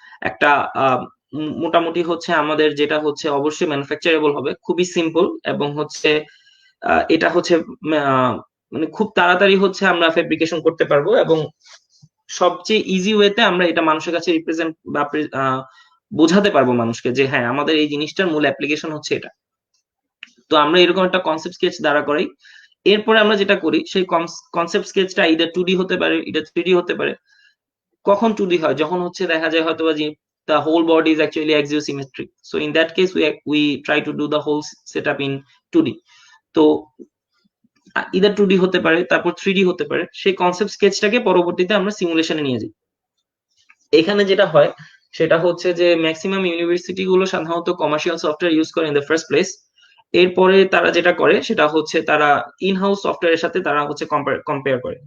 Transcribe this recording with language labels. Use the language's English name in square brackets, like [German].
[Bangla] একটা মোটামুটি হচ্ছে আমাদের যেটা হচ্ছে অবশ্যই ম্যানুফ্যাকচারেবল হবে, খুবই সিম্পল, এবং হচ্ছে এটা হচ্ছে মানে খুব তাড়াতাড়ি হচ্ছে আমরা ফেব্রিকেশন করতে পারবো, এবং সবচেয়ে ইজি ওয়েতে আমরা এটা মানুষের কাছে রিপ্রেজেন্ট বা বোঝাতে পারবো মানুষকে যে হ্যাঁ আমাদের এই জিনিসটার মূল অ্যাপ্লিকেশন হচ্ছে এটা। তো আমরা এরকম একটা কনসেপ্ট স্কেচ দ্বারা করি। এরপরে আমরা যেটা করি, সেই কনসেপ্ট স্কেচটা ইদার 2D হতে পারে, ইদার 3D হতে পারে। কখন 2D হয়? যখন হচ্ছে দেখা যায় হয়তো যে [English] the whole body is actually axiosymmetric, so in that case we try to do the whole setup in 2D. [Bangla] তো ইদার 2D হতে পারে, তারপর 3D হতে পারে। সেই কনসেপ্ট স্কেচটাকে পরবর্তীতে আমরা সিমুলেশনে নিয়ে যাই। এখানে যেটা হয় সেটা হচ্ছে যে ম্যাক্সিমাম ইউনিভার্সিটি গুলো সাধারণত কমার্শিয়াল সফটওয়্যার ইউজ করে [English] In the first place. [Bangla] এরপরে তারা যেটা করে সেটা হচ্ছে তারা ইন হাউস সফটওয়্যারের সাথে তারা হচ্ছে কম্পেয়ার করে।